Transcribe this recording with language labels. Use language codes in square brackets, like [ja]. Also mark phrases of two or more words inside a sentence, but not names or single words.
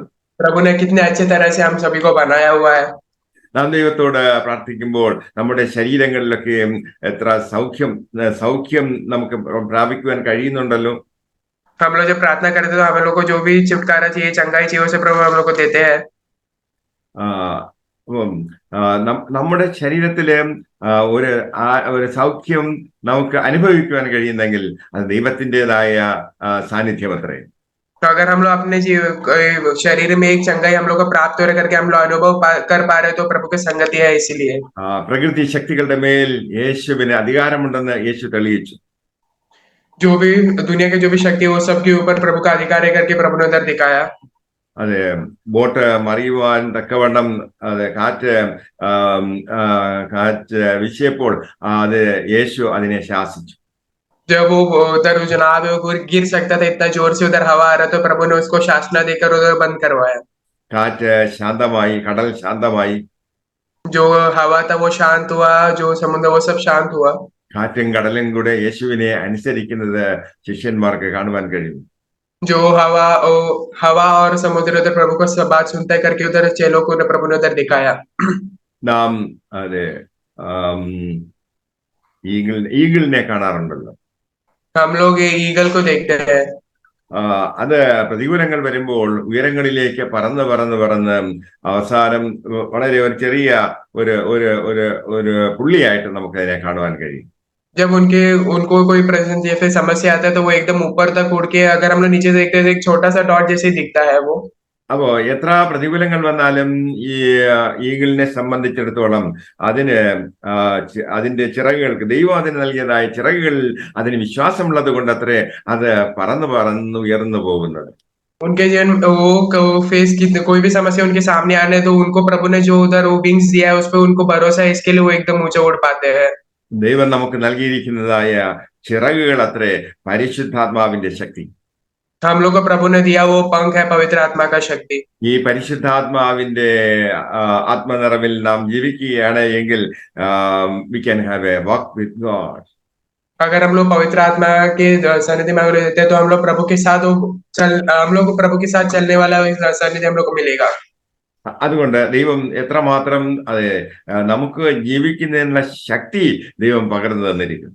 [hi] प्रभु ने कितने अच्छे तरह से हम सभी को बनाया हुआ है। [ml] നാം ദൈവത്തോട് പ്രാർത്ഥിക്കുമ്പോൾ നമ്മുടെ ശരീരങ്ങളിലൊക്കെ എത്ര സൗഖ്യം നമുക്ക് പ്രാപിക്കുവാൻ കഴിയുന്നുണ്ടല്ലോ. [hi] हम लोग जब प्रार्थना करते हैं तो हम लोग को जो भी छुटकारा चाहिए, चंगाई चाहिए, उसे प्रभु हम लोग को देते हैं। [ml] നമ്മുടെ ശരീരത്തില് ഒരു സൗഖ്യം നമുക്ക് അനുഭവിക്കുവാൻ കഴിയുന്നെങ്കിൽ അത് ദൈവത്തിൻ്റെതായ സാന്നിധ്യം അത്രേ. [hi] तो अगर हम लोग अपने शरीर में एक चंगाई हम लोग को प्राप्त हो रहा करके हम लोग अनुभव कर पा रहे हो तो प्रभु की संगति है, इसीलिए। [ml] പ്രകൃതി ശക്തികളുടെ മേൽ യേശുവിന് അധികാരമുണ്ടെന്ന് യേശു തെളിയിച്ചു. [hi] जो भी दुनिया के जो भी शक्ति है वो सबके ऊपर प्रभु का अधिकार है करके प्रभु ने उधर दिखाया। [ml] അതെ, ബോട്ട് മറിയുവാൻ തക്കവണ്ണം കാറ്റ് വീശിയപ്പോൾ അത് യേശു അതിനെ ശാസിച്ചു. [hi] जब वो उधर जनाब है वो गिर सकता था, इतना जोर से उधर हवा आ रहा तो प्रभु ने उसको शासना देकर उधर बंद करवाया। [ml] കാറ്റ് ശാന്തമായി, കടൽ ശാന്തമായി, [hi] जो हवा था वो शांत हुआ, जो समुद्र वो सब शांत हुआ। [ml] കാറ്റും കടലും കൂടെ യേശുവിനെ അനുസരിക്കുന്നത് ശിഷ്യന്മാർക്ക് കാണുവാൻ കഴിയും. [hi] जो हवा और समुद्र उधर प्रभु को सब बात सुनता है करके उधर चेलों को प्रभु ने उधर दिखाया। [ml] നാം അതെ ഈഗിളിനെ കാണാറുണ്ടല്ലോ. [hi] हम लोग ये ईगल को देखते हैं। [ml] അത് പ്രതികൂലങ്ങൾ വരുമ്പോൾ ഉയരങ്ങളിലേക്ക് പറന്ന് അവസാനം വളരെ ഒരു ചെറിയ ഒരു പുള്ളിയായിട്ട് നമുക്ക് അതിനെ കാണുവാൻ കഴിയും. [hi] जब उनको कोई प्रेजेंस या फिर समस्या आता है तो वो एकदम ऊपर तक उड़ के, अगर हम लोग नीचे देखते हैं तो एक छोटा सा डॉट जैसे दिखता है वो। [ml] അപ്പോ എത്ര പ്രതികൂലങ്ങൾ വന്നാലും ഈ ഈഗിളിനെ സംബന്ധിച്ചിടത്തോളം അതിന്റെ ചിറകുകൾക്ക് ദൈവം അതിന് നൽകിയതായ ചിറകുകൾ അതിന് വിശ്വാസമുള്ളത് കൊണ്ട് അത്രേ അത് പറന്ന് ഉയർന്നു പോകുന്നത്. [hi] उनके जीवन वो फेस की कोई भी समस्या उनके सामने आने तो उनको प्रभु ने जो उधर वो विंग्स दिया है उस पर उनको भरोसा है, इसके लिए वो एकदम ऊंचा उड़ पाते हैं। [ml] ദൈവം നമുക്ക് നൽകിയിരിക്കുന്നതായ ചിറകുകൾ അത്രേ പരിശുദ്ധാത്മാവിന്റെ ശക്തി. [hi] हम लोग को प्रभु ने दिया वो पंख है पवित्र आत्मा का शक्ति। [ml] ഈ പരിശുദ്ധാത്മാവിന്റെ ആത്മനിറവിൽ നാം ജീവിക്കുകയാണ് എങ്കിൽ [en] we can have a walk with God. [hi] अगर हम लोग पवित्र आत्मा के सानिध्य में रहते हैं तो हम लोग प्रभु के साथ हम लोग प्रभु के साथ चलने वाला सानिध्य हम लोग को मिलेगा। [ml] അതുകൊണ്ട് ദൈവം എത്രമാത്രം നമുക്ക് ജീവിക്കുന്നതിനുള്ള ശക്തി ദൈവം പകർന്നു തന്നിരിക്കുന്നു.